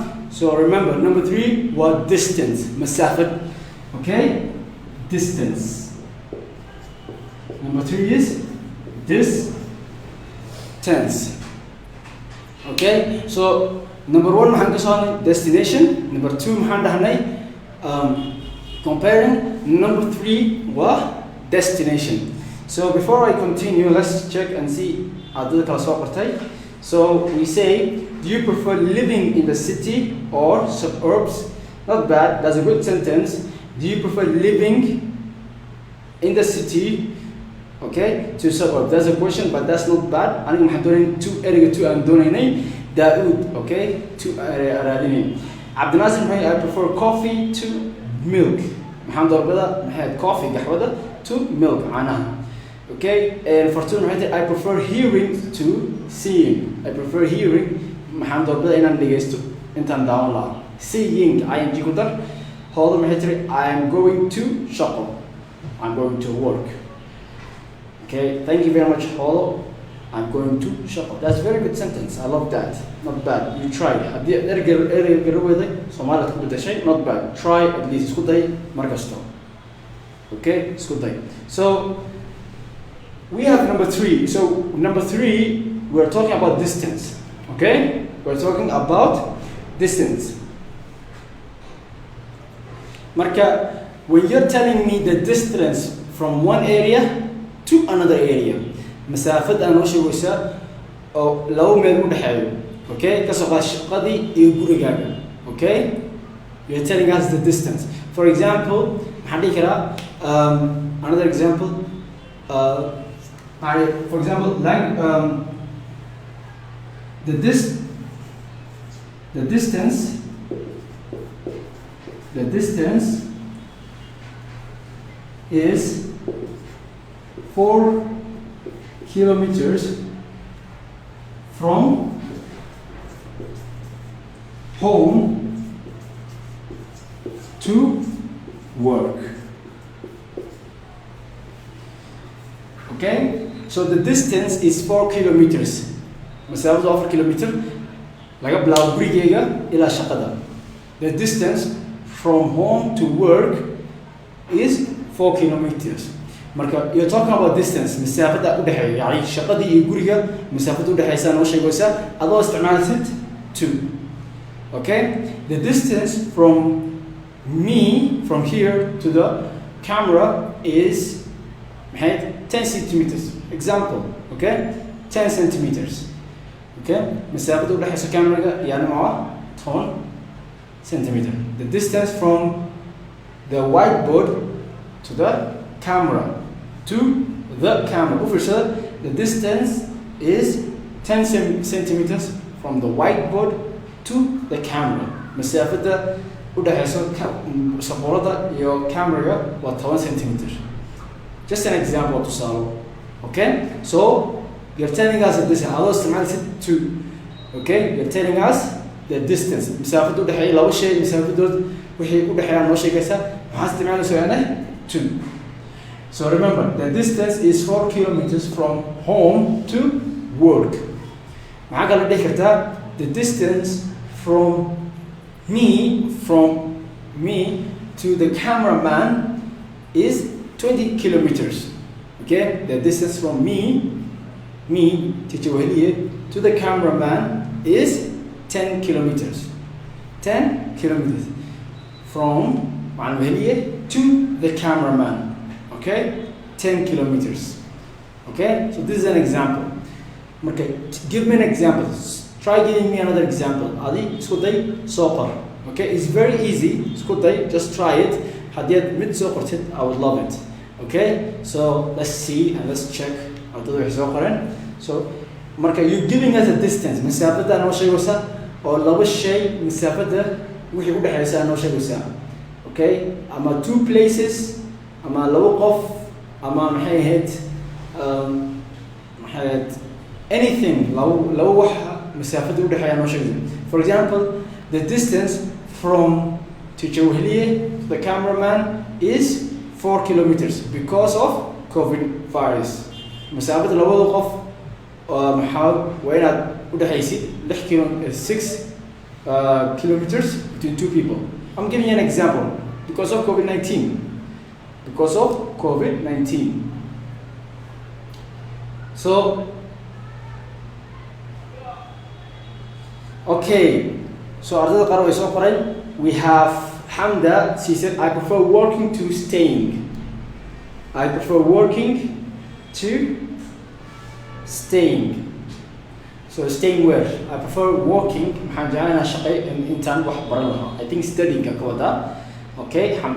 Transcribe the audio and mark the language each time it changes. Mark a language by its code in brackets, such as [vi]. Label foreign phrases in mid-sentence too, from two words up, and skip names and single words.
[en] So remember number 3 was distance, masaafad. Okay, distance. Number 3 is distance. Okay, so number 1 [so] maxaan ka soconay [en] destination, number 2 [so] maxaan dhahnay [en] comparing, number 3 was destination. So before I continue, let's check and see [so] ardayda kala soo qortay. [en] So we say, do you prefer living in the city or suburbs? Not bad, that's a good sentence. Do you prefer living in the city, okay, to suburb? That's a question, but that's not bad. [so] Aniga maxaan doonayn ereyga aan doonaynay Daoud, okay, raadinay. Cabdinaasir maxay, [en] I prefer coffee to milk. [so] Maxaan doorbida maxay coffee gaxwada [en] to milk [so] caanaha. [en] Okay, and for 2 I prefer hearing to seeing. I prefer hearing [so] maxaan doorbida inaan dhegeysto intaan daawan lahaa. [en] Seeing [so] ing ku dar. [en] Hooda [so] maxay tiri [en] I am going to shop. I'm going to work. Okay, thank you very much Hoodo. I'm going to shop. That's a very good sentence. I love that. Not bad. You try. [so] Haddii ereyga garowday Soomaaliya ku bedeshay, [en] not bad. Try at least [so] isku day mar kasto. Okay, isku day. [en] So we have number 3. So number 3, we're talking about distance. Okay, we're talking about distance. Marka, when you're telling me the distance from one area to another area, [so] masaafad aan sheegaysa oo labo meel u dhaxeeyo. Okay, ka soo qaad shaqadii iyo gurigaaga. [en] Okay, you're telling us the distance. For example, [so] maxaan dhihi karaa [en] another example. For example, like the distance is 4 kilometers from home to work. Okay, so the distance is 4 kilometers. [so] Masaafadu 4 kilometer laga bilaabo gurigeyga ilaa shaqada. [en] The distance from home to work is 4 kilometers. Marka you're talking about distance, [so] masaafada u dhaxeeya, yani shaqadii iyo guriga masaafada u dhaxeeysa noo sheegaysa adoo isticmaalaysid 2. [en] Okay, the distance from me from here to the camera is 10 centimeters. Example, okay, 10 centimeters. [so] Okay, masaafada u dhaxeeysa camera yani waa 10 centimeter. [en] The distance from the whiteboard to the camera the distance is 10 centimeters from the whiteboard to the camera. [so] Masaafada u dhaxeeysa sabuurada iyo camera waa 10 centimeters. [en] Just an example to solve. Okay, so you're telling us that this is 2. Okay, you're telling us the distance. [so] Masaafada u dhaxeeya laba shay, masaafadood wixii u dhaxeeya noo sheegaysa maxaa isticmaalaysaa 2. [en] So remember, the distance is 4 kilometers from home to work. [so] Maxaa kala dhihi kartaa [en] the distance from me to the cameraman is 20 kilometers. Okay, the distance from me, teacher Weheliye, to the cameraman is 10 kilometers. 10 kilometers from Macalin Weheliye to the cameraman. Okay, 10 kilometers. Okay, so this is an example. Okay, give me an example. Try giving me another example. [so] Adi, isku day soo qor. [en] Okay, it's very easy. [so] Isku day, [en] just try it. [so] Hadiyad mid soo qortid, [en] I would love it. Okay, so let's see and let's check. [so] Ardaydu waxay soo qoreen. [en] So, marka you giving us a distance. [so] Masaafada noo sheegaysa oo laba shay masaafada wixii u dhaxaysa noo sheegaysa. Okay, ama [en] two places, [so] ama laba qof, ama maxay ahayd anything laba wax masaafada u dhaxaysa noo sheegaysa. [en] For example, the distance from teacher Weheliye to the cameraman is 4 kilometers because of COVID virus. [so] Masaafada labada qof maxaa waa inaad u dhaxaysid [en] 6 kilometers between two people. I'm giving you an example because of COVID-19. Because of COVID-19. So, okay. [so] So ardayda qaar way soo qoreen. [en] We have Hamda, she said, I prefer working to staying. I prefer working to staying. So staying where? I prefer working. I think studying. Okay, Hamda.